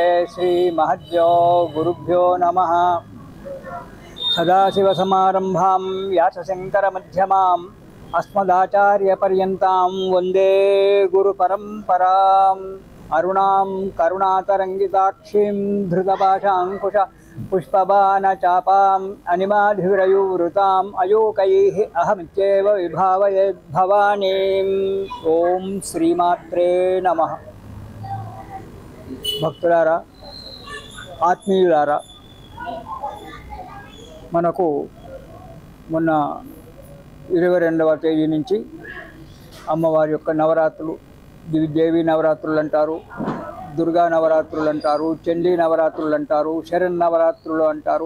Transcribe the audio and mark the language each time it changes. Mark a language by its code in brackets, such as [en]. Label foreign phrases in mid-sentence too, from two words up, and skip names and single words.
[sa] श्रीमहद्यो गुरुभ्यो नमः। सदाशिवसमारम्भां व्यासशङ्करमध्यमाम् अस्मदाचार्यपर्यन्तां वन्दे गुरुपरम्पराम्। अरुणां करुणातरङ्गिताक्षीं धृतपाशाङ्कुश पुष्पबाणचापाम् अनिमाधिरयुवृताम् अयोकैः अहमित्येव विभावयेद्भवानीम्। ओं श्रीमात्रे नमः। [te] భక్తులారా, ఆత్మీయులారా, మనకు మొన్న 22వ తేదీ నుంచి అమ్మవారి యొక్క నవరాత్రులు, దేవీ నవరాత్రులు అంటారు, దుర్గా నవరాత్రులు అంటారు, చండీ నవరాత్రులు అంటారు, శరణ్ నవరాత్రులు అంటారు.